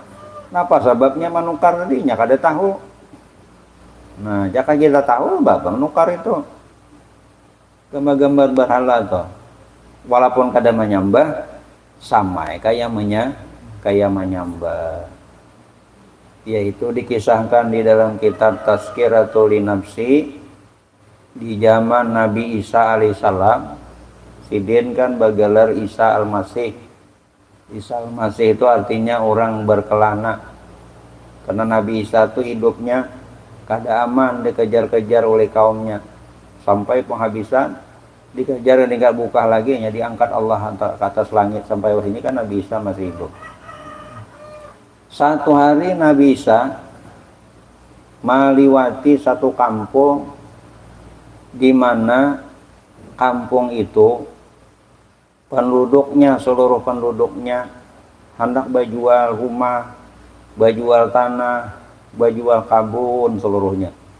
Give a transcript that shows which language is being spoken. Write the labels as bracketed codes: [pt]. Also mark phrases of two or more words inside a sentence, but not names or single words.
[bjn] Napa sebabnya manukar tadinya kada tahu. Nah jika kita tahu bapak menukar itu gambar-gambar berhala tuh, walaupun kada menyembah, sama kayak menyembah. [id] Yaitu dikisahkan di dalam kitab Tazkiratul Nafsi di zaman Nabi Isa alaihissalam. [bjn] Sidin kan bergelar Isa al-Masih. Isa al-Masih itu artinya orang berkelana, karena Nabi Isa itu hidupnya kada aman, dikejar-kejar oleh kaumnya sampai penghabisan, dikejar dan tidak buka lagi, nya diangkat Allah ke atas langit sampai ini kan Nabi Isa masih hidup. [id] Satu hari Nabi Isa meliwati satu kampung, di mana kampung itu seluruh penduduknya hendak berjual rumah, berjual tanah, berjual kabun seluruhnya.